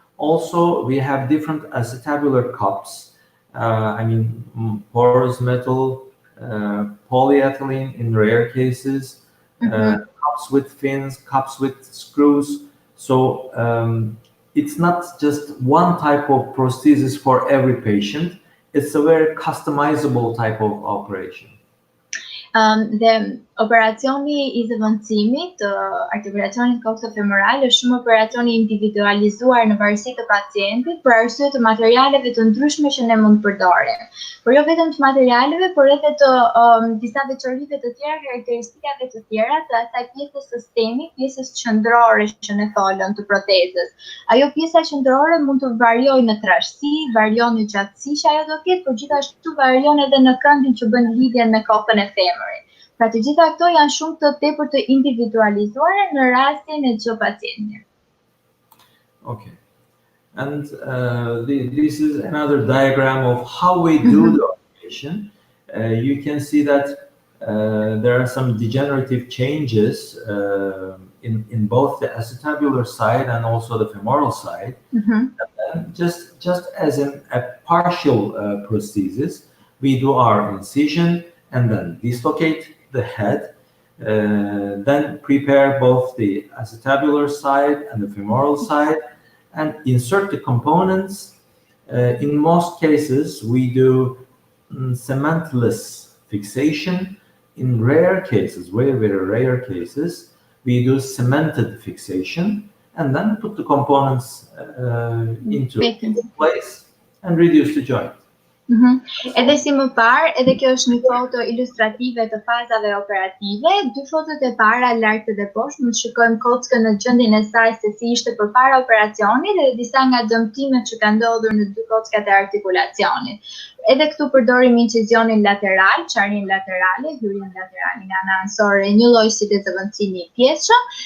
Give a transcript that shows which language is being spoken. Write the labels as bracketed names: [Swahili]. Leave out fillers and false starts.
[English] Also, we have different acetabular cups. I mean, porous metal, polyethylene in rare cases, cups with fins, cups with screws. So it's not just one type of prosthesis for every patient. It's a very customizable type of operation. [Albanian] Dhe Operacioni I zëvendësimit të artikulacionit koksofemoral është shumë operacion I individualizuar në varësi të pacientit për arsye të materialeve të ndryshme që ne mund të përdorim. Por jo vetëm të materialeve, por edhe të disa veçorive të tjera, karakteristikave të tjera të asaj pjesës sistemi, pjesës qendrore që ne folëm të protezës. Ajo pjesa qendrore mund të variojë në trashësi, varion në gjatësi që ajo do ketë, por gjithashtu varion edhe në këndin që bën lidhjen me kokën e femrit. Pra të gjitha këto janë shumë të tepër të individualizuara në rastin e çdo pacienti. [English] Okay. And this is another diagram of how we do the operation. You can see that there are some degenerative changes in both the acetabular side and also the femoral side. And just as in a partial prosthesis, we do our incision and then dislocate the head, then prepare both the acetabular side and the femoral side, and insert the components. In most cases, we do cementless fixation. In rare cases, very, very rare cases, we do cemented fixation, and then put the components into place and reduce the joint. [Albanian] Edhe si më parë, edhe kjo është një foto ilustrative të fazave operative. Dy fotot e para lart dhe poshtë mund të shikojmë kockën në gjendjen e saj se si ishte përpara operacionit dhe disa nga dëmtimet që kanë ndodhur në dy kockat e artikulacionit. Edhe këtu përdorim incizionin lateral, çarrin laterale, hyrjen laterale nga ana anësore, një lloj si të zëvendësimi I pjesëshëm.